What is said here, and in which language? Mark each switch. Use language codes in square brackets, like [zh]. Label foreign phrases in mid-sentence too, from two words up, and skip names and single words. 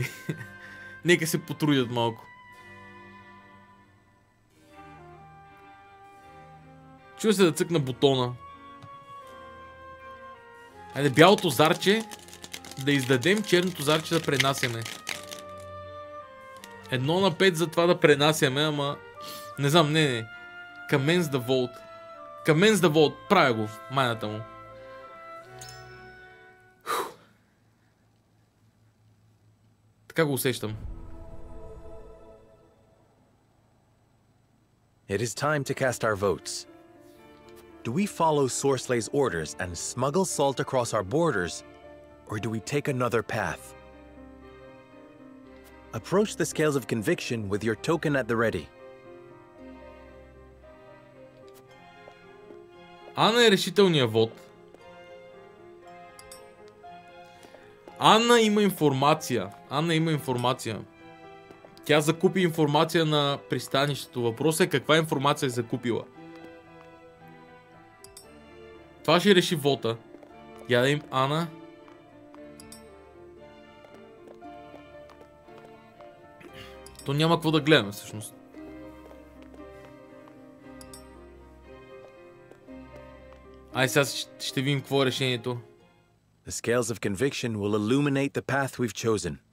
[bg] Нека се потрудят малко. Чува се да цъкна бутона. Айде, бялото зарче да издадем, черното зарче да пренасяме. 1/5 за това да пренасяме, ама... Не знам, не. [en] Commence the vote. Commence the vote. [bg] Правя го. Майната му. Така го усещам. [en] It is time to cast our votes. Do we follow Sorslay's orders and smuggle salt across our borders, or do we take another path? Approach the scales of conviction with your token at the ready. [bg] Ана е решителният вод. Анна има информация. Тя закупи информация на пристанището. Въпросът е каква информация е закупила. Това ще реши вота. Я да им Ана. То няма какво да гледаме всъщност. Ай, сега ще видим какво е решението. [en] The scales of conviction will illuminate the path we've chosen.